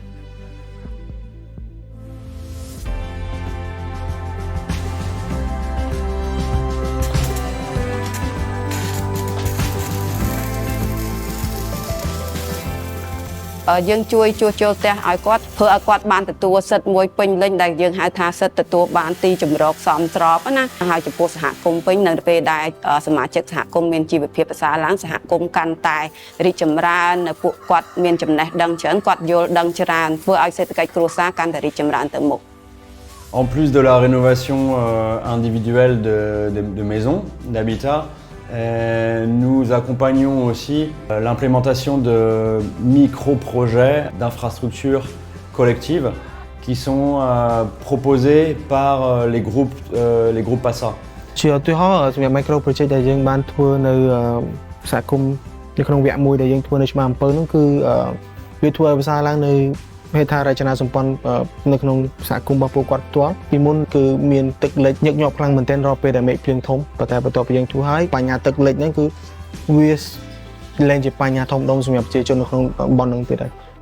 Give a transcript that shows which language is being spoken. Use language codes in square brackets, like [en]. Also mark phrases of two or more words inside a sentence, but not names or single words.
[km] យើងជួយជួសជុលផ្ទះឲ្យគាត់ធ្វើឲ្យគាត់បានទទួលសិទ្ធិមួយពេញលេញដែល យើងហៅថាសិទ្ធិទទួលបានទីជម្រកសមស្របណាហើយចំពោះសហគមន៍វិញនៅពេលដែលសមាជិកសហគមន៍មានជីវភាពប្រសើរឡើងសហគមន៍កាន់តែរីកចម្រើននៅពួកគាត់មានចំណេះដឹងច្រើនគាត់យល់ដឹងច្រើនធ្វើឲ្យសេដ្ឋកិច្ចគ្រួសារកាន់តែរីកចម្រើនទៅមុខ [fr] En plus de la rénovation individuelle de maisons, d'habitat, nous accompagnons aussi l'implémentation de micro-projets d'infrastructures collectives qui sont proposés par les groupes PASA. [km] ជាឧទាហរណ៍សម្រាប់ [en] micro project [km] ដែលយើងបានធ្វើនៅសហគមន៍នៅក្នុងវគ្គមួយដែលយើងធ្វើនៅច្បារអំពៅនោះគឺវាធ្វើឲ្យប្រសើរឡើងនៅហេដ្ឋារចនាសម្ព័ន្ធនៅក្នុងសហគមន៍របស់ពួកគាត់ផ្ទាល់ពីមុនគឺមានទឹកលិចញឹកញាប់ខ្លាំងមែនទែនរាល់ពេលដែលមេឃភ្លៀងធំប៉ុន្តែបន្ទាប់ពីយើងធ្វើហើយបញ្ហាទឹកលិចហ្នឹងគឺវាលែងជាបញ្ហាធំដុំសម្រាប់ប្រជាជននៅក្នុងតំបន់ហ្នឹងទៀតហើយ